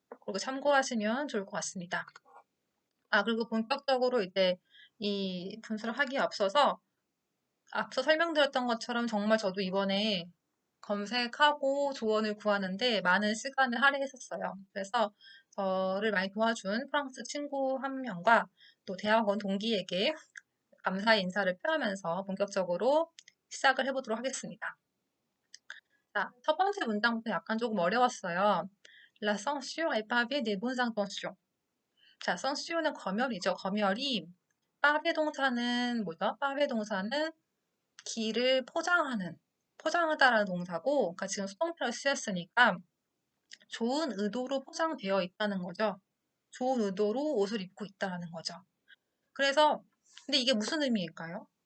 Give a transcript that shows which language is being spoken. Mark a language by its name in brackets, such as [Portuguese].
[Korean] 그리고 참고하시면 좋을 것 같습니다. 그리고 본격적으로 이제 이 분석을 하기에 앞서 설명드렸던 것처럼 정말 저도 이번에 검색하고 조언을 구하는데 많은 시간을 할애했었어요. 그래서 저를 많이 도와준 프랑스 친구 한 명과 또 대학원 동기에게 감사의 인사를 표하면서 본격적으로 시작을 해보도록 하겠습니다. 자, 첫 번째 문장부터 약간 조금 어려웠어요. [French] La censure est pavée des bonnes intentions. [Korean] 자, censure는 검열이죠. 검열이 파베 동사는 뭐죠? 파베 동사는 길을 포장하다라는 동사고, 그러니까 지금 수동태로 쓰였으니까 좋은 의도로 포장되어 있다는 거죠. 좋은 의도로 옷을 입고 있다는 거죠. 그래서 근데 이게 무슨 의미일까요?